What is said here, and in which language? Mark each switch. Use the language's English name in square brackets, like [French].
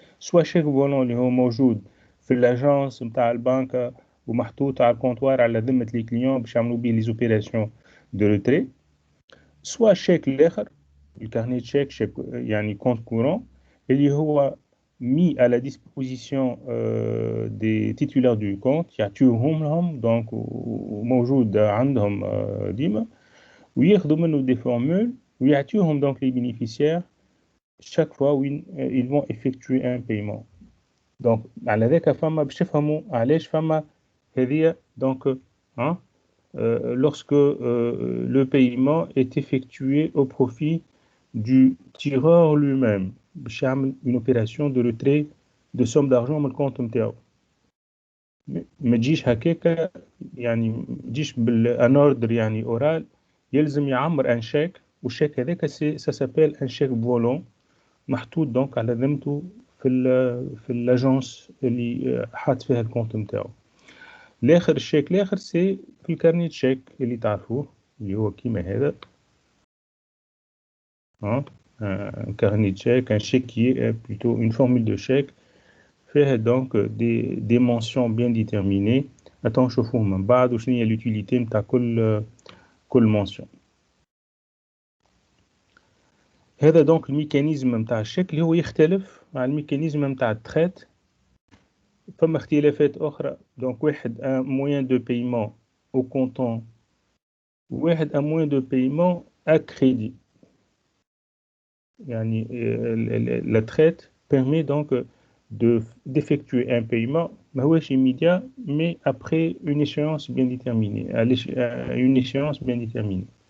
[French] soit chèque volant [Arabic] اللي هو موجود في الاجانس نتاع البنك ومحطوط على الكونتوار على ذمة لي كليون باش يعملوا بيه لي اوبيراسيون دو روتري، soit شيك الاخر الكارني تشيك، شيك يعني كونت كورون اللي هو [French] mis à la disposition des titulaires du compte [Arabic] يعطيوهم لهم [French] donc [Arabic] وموجود عندهم ديما وياخذوا منه [French] des formules [Arabic] ويعطيوهم [French] donc les bénéficiaires chaque fois où ils vont effectuer un paiement. Donc [Arabic] على ذاك فما باش تفهموا علاش فما هذه [French] donc hein, lorsque le paiement est effectué au profit du tireur lui-même [Arabic] باش يعمل [French] une opération de retrait de somme d'argent [Arabic] من الكونت نتاعو. ما تجيش هكاك يعني ما تجيش بالان اوردر يعني اورال، يلزم يعمر ان شيك، والشيك هذاك سا سابيل ان شيك فولون محطوط دونك على ذمته في الاجونس اللي حاط فيها الكونت نتاعو. الاخر الشيك الاخر سي في الكارنيت شيك اللي تعرفوه اللي هو كيما هذا [French] un carnet de chèque, un chèque qui est plutôt une formule de chèque fait donc des mentions bien déterminées. Attends, je vous montre [Arabic] بعد وشنو هي [French] l'utilité [Arabic] نتاع كل [French] mention. [Arabic] هذا donc الميكانيزم نتاع الشيك اللي هو يختلف مع الميكانيزم نتاع التريت. فما اختلافات أخرى. [French] Donc واحد un moyen de paiement au comptant، واحد un moyen de paiement à crédit. يعني la traite permet donc d'effectuer un paiement [Arabic] ماهوش [French] immédiat mais après une échéance bien déterminée, à une échéance bien déterminée.